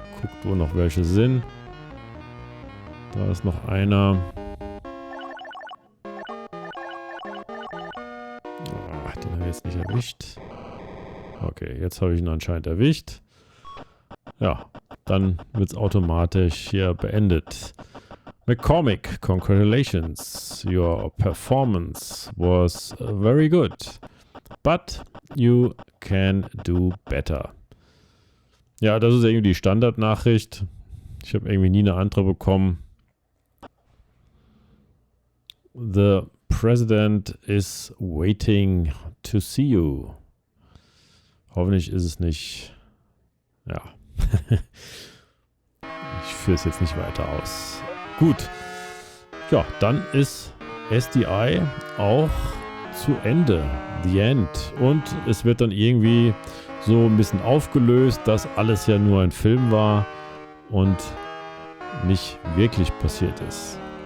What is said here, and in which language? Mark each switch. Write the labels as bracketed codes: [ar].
[de] Guckt, wo noch welche sind. Da ist noch einer. Ach, den habe ich jetzt nicht erwischt. Okay, jetzt habe ich ihn anscheinend erwischt. Ja, dann wird es automatisch hier beendet. [en] McCormick, congratulations. Your performance was very good. But you can do better. [de] Ja, das ist irgendwie die Standardnachricht. Ich habe irgendwie nie eine andere bekommen. [en] The president is waiting to see you. [de] Hoffentlich ist es nicht... Ja. Ich führe es jetzt nicht weiter aus. Gut. Ja, dann ist SDI auch zu Ende. [en] The End. [de] Und es wird dann irgendwie so ein bisschen aufgelöst, dass alles ja nur ein Film war und nicht wirklich passiert ist.